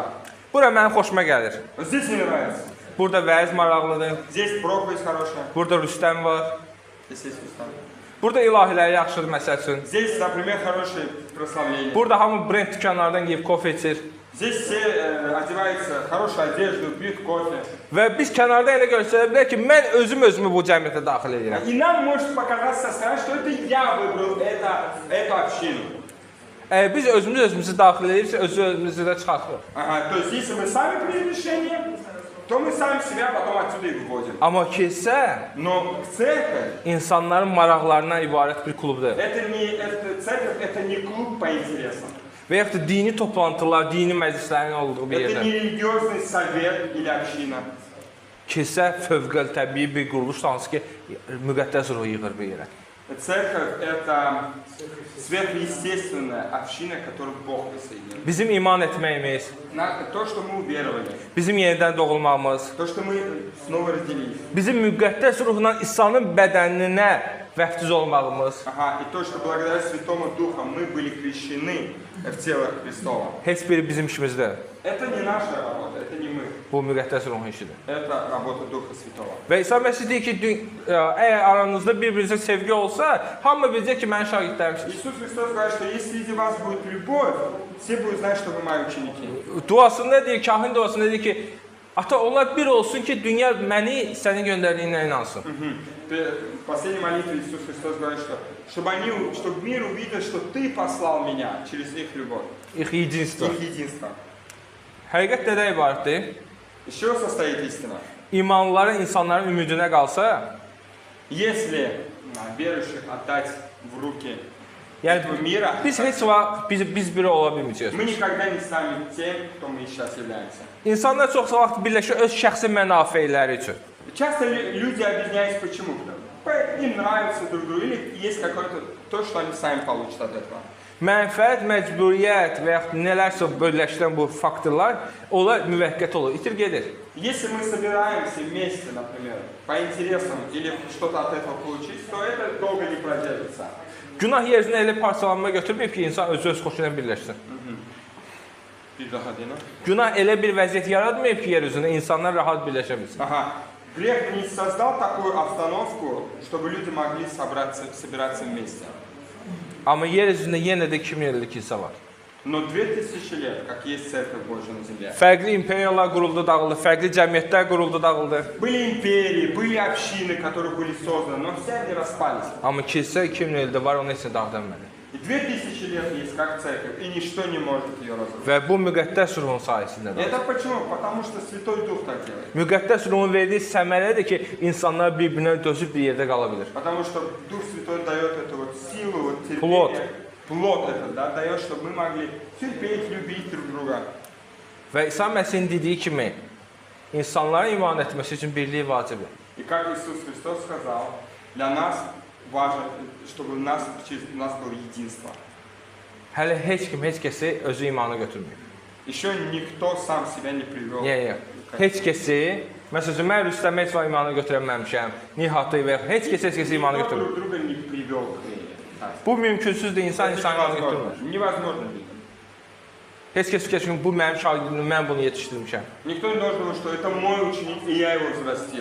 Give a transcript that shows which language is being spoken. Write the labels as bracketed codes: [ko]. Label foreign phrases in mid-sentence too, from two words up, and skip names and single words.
[az] Bura mənim xoşuma gəlir. [ru] Вот здесь мне нравится. [az] Burada vəz maraqlıdır. [ru] Здесь проповедь хорошая. [az] Burada Rüstəm var. [ru] Здесь есть Христос. [az] Burada ilahilər yaxşıdır məsəl üçün. [ru] Здесь, например, хорошее прославление. [az] Burada hamı brend dükanlardan yeyib kofe içir. [ru] Здесь все одеваются, хорошую одежду, пьют кофе. [az] Və biz kənarda elə göstərə bilər ki, mən özümü bu cəmiyyətə daxil edirəm. [ru] И нам может показаться со стороны, что это я выбрал эту общину. [az] Biz özümüzü daxil edirsə, özümüzü də çıxartırıq. [ru] Ага, то есть, если мы сами приняли решение, то мы сами себя потом отсюда и выводим. [az] Amma kilsə [ru] Но церковь, [az] insanların maraqlarından ibarət bir klubdur. [ru] церковь это не клуб по интересам. [az] Və yaxud da dini toplantılar, dini məclislərin olduğu bir [ru] Это [az] yerdə. [ru] не религиозный совет или община. [az] Kilsə fövqəli təbii bir quruluş hansı ki, müqəddəs ruhu yığır bir yerə. [ru] Церковь это сверхъестественная община, которую Бог присоединил. [az] Bizim iman etməyimiz, [ru] То, что мы уверовали, [az] bizim yenidən doğulmamız, [ru] то, что мы снова разделились. [az] bizim müqəddəs ruhla İsa'nın bədəninə vəftiz olmağımız, [ru] Ага, и то, что благодаря Святому Духу мы были крещены в тело Христова. [az] heç biri bizim işimizdə. [ru] Это не наша работа, это не мы. [az] Bu müqəddəs ruhun işidir. [ru] Это работа Духа Святого. [az] Və İsa Məsih deyir ki, əgər aranızda bir-birinizə sevgi olsa, hamı biləcək ki, mənim şagirdlərimsiniz. [ru] Иисус Христос говорит, что если среди вас будет любовь, все будут знать, что вы мои ученики. [az] Duasında deyir, kahin duasında deyir ki, ata onlar bir olsun ki, dünya məni sənin göndərdiyinə inansın. [ru] В последней молитве Иисус Христос говорит, что чтобы мир увидел, что ты послал меня через их любовь, Их единство. их единство. [az] Həqiqət nədən ibarətdir? [ru] Из чего состоит истина? [az] İmanlıların insanların ümidinə qalsa, [ru] Если верующих отдать в руки [az] yəni [ru] этого мира, [az] biz heç vaxt biz biri ola bilməyəcəyik. [ru] мы никогда не станем тем, кто мы сейчас являемся. [az] İnsanlar çox vaxt birləşir öz şəxsi mənafeləri üçün. [ru] Часто люди объединяются почему? Им нравится друг другу, или есть какое-то то, что они сами получат от этого. [az] Mənfəət, məcburiyyət və yaxud nələrsə birləşdirən bu faktorlar onlar müvəqqəti olur, itir gedir. [ru] Если мы собираемся вместе, например, по интересам или что-то от этого получить, то это долго не продержится. [az] Günah yerinə elə parçalanma götürməyib ki, insan öz xoşu ilə birləşsin. Günah elə bir vəziyyət yaratmayıb ki, yer üzündə insanlar rahat birləşə bilsin. [ru] Ага. Грех не создал такую обстановку, чтобы люди могли собираться вместе. [az] Amma yer üzündə yenə də 2000 illik kilsə var. [ru] Но 2000 лет, как есть Церковь Божья на земле. [az] Fərqli imperiyalar quruldu, dağıldı, fərqli cəmiyyətlər quruldu, dağıldı. [ru] Были империи, были общины, которые были созданы, но все они распались. [az] Amma kilsə 2000 ildə var, onun heç nə dağıdılmadı. [ru] И 2000 лет есть как Церковь, и ничто не может ее разрушить. [az] Və bu müqəddəs ruhun sayəsindədir. [ru] Это почему? Потому что Святой Дух так делает. [az] Müqəddəs ruhun verdiyi səmərədir ki, insanlar bir-birinə dözüb bir yerdə qala bilir. [ru] Потому что Дух Святой дает эту вот силу, вот терпение. Плод. Плод это, да, дает, чтобы мы могли терпеть, любить друг друга. [az] Və İsa Məsihin dediyi kimi, insanların iman etməsi üçün birliyi vacibdir. [ru] И как Иисус Христос сказал, для нас важно, чтобы у нас было единство. [az] Hələ heç kim heç kəsi özü imana götürməyib. [ru] Еще никто сам себя не привел. [az] Yox. Heç kəsi, məsələn, mən Rüstəm heç vaxt imanı götürənməmişəm. Nihatı və heç kəsi imanı [ru] Никто [az] götürmür. [ru] друг друга не привел к [az] Bu mümkünsüzdür, insan [ru] Это [az] imanı götürmür. [ru] невозможно. Невозможно. [az] Heç kəs bu mənim şagirdimdir, mən bunu yetişdirmişəm. [ru] Никто не должен думать, что это мой ученик, и я его взрастил.